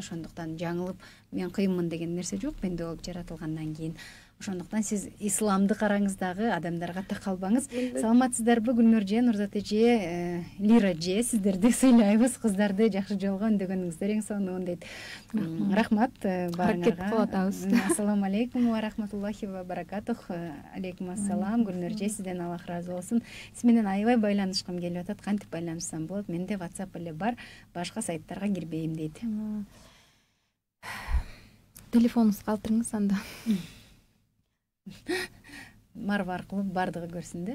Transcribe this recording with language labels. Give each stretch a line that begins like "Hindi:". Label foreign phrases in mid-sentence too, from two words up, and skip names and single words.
Kyrgyz: Ошондуктан жаңылып мен кыйынмын деген нерсе жок пенде болуп жаратылгандан кийин. Ошондуктан сиз исламды караңыз дагы, адамдарга такалбаңыз. Саламатсыздарбы Гүлнур эже, Нурзат эже, Лира эже, сиздерди сыйлайбыз, кыздарды жакшы жолго өндөгөнүңүздөр эң сонун дейт. Рахмат баарыңарга.
Arabic: السلام عليكم ورحمة الله وبركاته. عليكم السلام.
Kyrgyz: Гүлнур эже, сизден Аллах разы болсун. Сиз менен аябай байланышкым келип атат. Кантип байланышсам болот? Менде WhatsApp эле бар, башка сайттарга кирбейм дейт. Телефонуңузду калтырыңыз анда. Марва аркылуу бардыгы көрсүн да.